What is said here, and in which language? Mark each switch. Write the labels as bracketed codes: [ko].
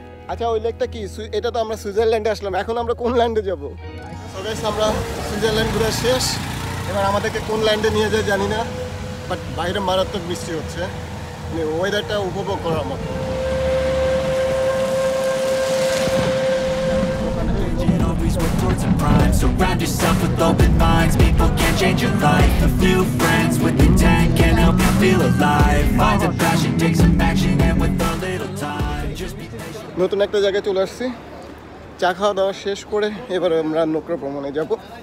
[bn] আচ্ছা, ওই লেকটা কি? এটা তো আমরা সুইজারল্যান্ডে আসলাম, এখন আমরা কোন ল্যান্ডে যাব? সো গাইস আমরা সুইজারল্যান্ড ঘুরে শেষ। এবার আমাদেরকে কোন ল্যান্ডে নিয়ে যায় জানি না, বাট বাইরে মারাত্মক বৃষ্টি হচ্ছে, মানে ওয়েদারটা উপভোগ করার মতো। [en] Always work towards a prime. Surround yourself with open minds. People can change your life. A few friends with intent can help you feel alive. Find a passion, take some action, and with a little time, just be patient. [bn] নতুন একটা জায়গায় চলে আসছি, চা খাওয়া দাওয়া শেষ করে এবার আমরা নৌকা ভ্রমণে যাবো।